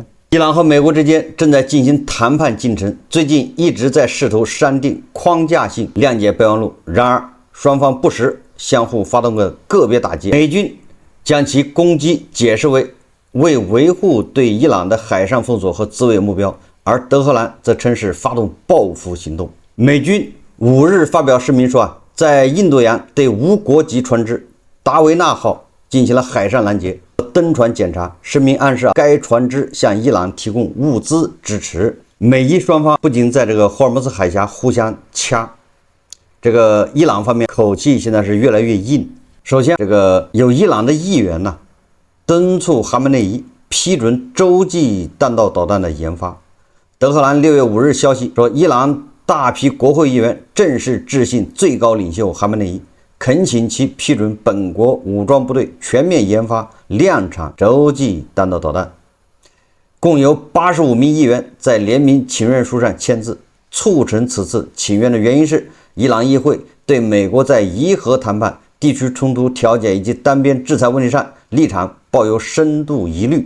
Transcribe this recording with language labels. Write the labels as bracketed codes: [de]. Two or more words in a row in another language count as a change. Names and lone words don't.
[zh] 伊朗和美國之間正在進行談判進程，最近一直在試圖商定框架性諒解備忘錄，然而雙方不時相互發動個別打擊。美軍將其攻擊解釋為維護對伊朗的海上封鎖和自衛目標，而德黑蘭則稱是發動報復行動。美軍5日發表聲明說，在印度洋對無國籍船只達維納號進行了海上攔截、登船檢查。聲明暗示該船只向伊朗提供物資支持。美伊双方不仅在这个霍尔木兹海峽互相掐，这个伊朗方面口气现在是越来越硬。首先，这个有伊朗的议员呢，敦促哈梅内伊批准洲际弹道导彈的研發。德黑蘭6月5日消息說，伊朗大批國會議員正式致信最高領袖哈梅內伊，懇請其批准本國武裝部隊全面研發量產洲際彈道導彈。共有85名議員在聯名請願書上簽字，促成此次請願的原因是，伊朗議會對美國在伊核談判、地區衝突調解以及單邊制裁問題上立場抱有深度疑慮。